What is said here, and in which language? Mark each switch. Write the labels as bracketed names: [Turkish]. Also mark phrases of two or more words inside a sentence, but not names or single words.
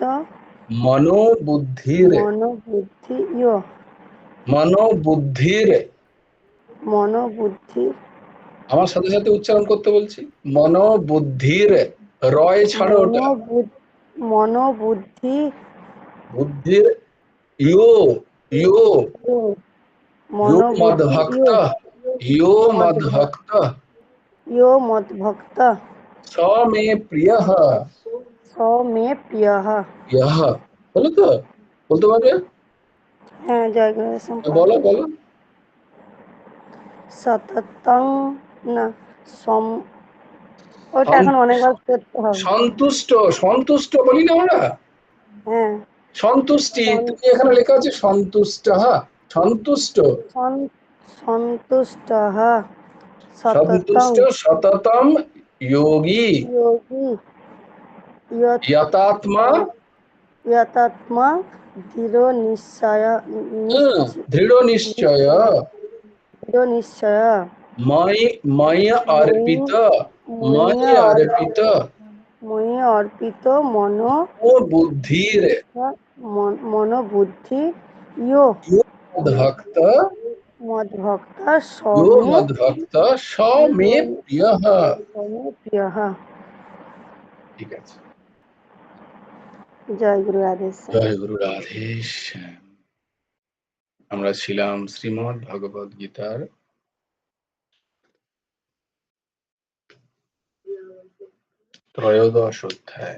[Sanskrit] মনোবুদ্ধির, মনোবুদ্ধি ইয়ো মনোবুদ্ধির। মনোবুদ্ধি [Bangla] আমার সাথে সাথে উচ্চারণ করতে বলছি, মনোবুদ্ধির। রয় ছাড়ো ওটা, [Sanskrit] মনোবুদ্ধি বুদ্ধির ইয়ো ইয়ো ইয়ো মনোবুদ্ধি মদ্ভক্ত, ইয়ো মদ্ভক্ত ইয়ো মদ্ভক্ত স মে প্রিয়ঃ। স মে প্রিয়ঃ। [Bangla] ইয়ঃ বলো তো, বলতে পারবে? হ্যাঁ, জয়গুরু বলো বলো। সততং না ওটা এখন অনেকবার করতে হবে। সন্তুষ্ট, সন্তুষ্ট বলি না আমরা, হ্যাঁ, সন্তুষ্টি, তুমি এখানে লেখা আছে সন্তুষ্ট, সন্তুষ্ট, [Sanskrit] সন্তুষ্টः সততং সন্তুষ্ট সততম যোগী যোগী যতাত্মা যতাত্মা দৃঢ় দৃঢ় নিশ্চয় নিশ্চয় ময়ি অর্পিত, ময়ি অর্পিত ময়ি অর্পিত ও বুদ্ধির মনোবুদ্ধি ইয়ো মদ্ভক্ত, মদ্ভক্ত ইয়ো মদ্ভক্ত স মে প্রিয়ঃ। প্রিয়ঃ। [Bangla] ঠিক আছে, জয় গুরু রাধে। জয় গুরু রাধেশ। আমরা ছিলাম শ্রীমদ্ ভগবদ গীতার ত্রয়োদশ অধ্যায়।